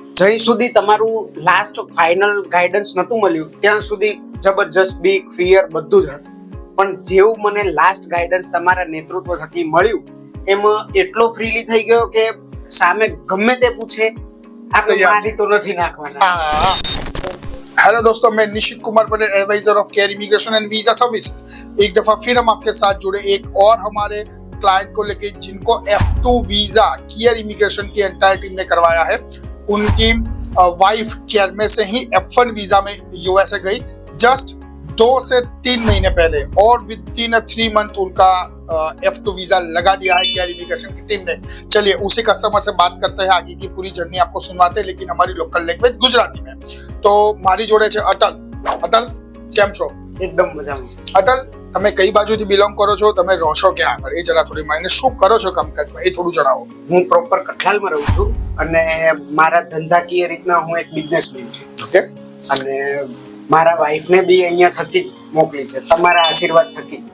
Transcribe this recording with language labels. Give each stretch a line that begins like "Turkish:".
Gujarati: જ્યાં સુધી તમારું લાસ્ટ ફાઇનલ ગાઈડન્સ નતું મળ્યું ત્યાં સુધી જબરજસ્ત બીક, ફિયર બધું જ હતું. પણ જેવું મને લાસ્ટ ગાઈડન્સ તમારા નેતૃત્વ થકી મળ્યું, એમાં એટલો ફ્રીલી થઈ ગયો કે સામે ગમે તે પૂછે આપણે મારી તો નથી નાખવાના.
Hindi: हेलो दोस्तों, मैं निशित Kumar Patel, adviser of care immigration and visa services. एक दफा फिर हम आपके साथ जुड़े एक और हमारे क्लाइंट को लेके जिनको F2 वीजा केयर इमिग्रेशन की एंटायर टीम ने करवाया है. उनकी वाइफ केयर में से ही F1 वीजा में यूएसए गई जस्ट 2 से 3 महीने पहले, और विद इन 3 मंथ उनका F2 वीजा लगा दिया है केयर इमिग्रेशन की टीम ने. चलिए उसी कस्टमर से बात करते हैं, आगे की पूरी जर्नी आपको सुनवाते हैं, लेकिन हमारी लोकल लैंग्वेज गुजराती में.
Gujarati: तो मारी जोड़े છે અટલ. અટલ, કેમ છો? એકદમ મજામાં. અટલ, તમે કઈ બાજુથી બિલોંગ કરો છો, તમે રહો છો ક્યાં આગળ, એ જરા થોડી માહિતી, શું કરો છો કામકાજમાં એ થોડું જણાવો. હું પ્રોપર કઠલાલમાં રહું છું અને મારા ધંધાકીય રીતના હું એક બિઝનેસમેન છું. ઓકે. અને મારા વાઈફને બી અહીંયા થકી જ મોકલી છે, તમારા આશીર્વાદ થકી.